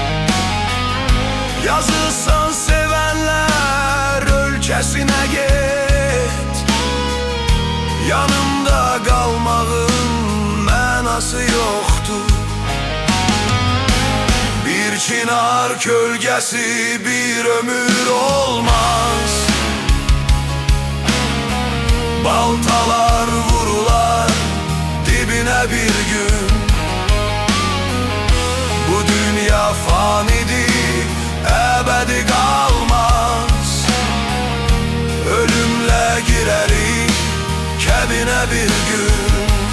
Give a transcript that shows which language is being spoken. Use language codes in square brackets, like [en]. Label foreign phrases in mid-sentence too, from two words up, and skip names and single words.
[az] Yazılsan sevenler ölkəsinə get. Yanımda qalmağın mənası yoxdur. Bir çınar kölgəsi bir ömür olmaz, baltalar vurular dibine bir gün. [tr] Bu dünya fanidir, ebedi kalmaz. [az] Ölümle girerik kəbinə bir gün.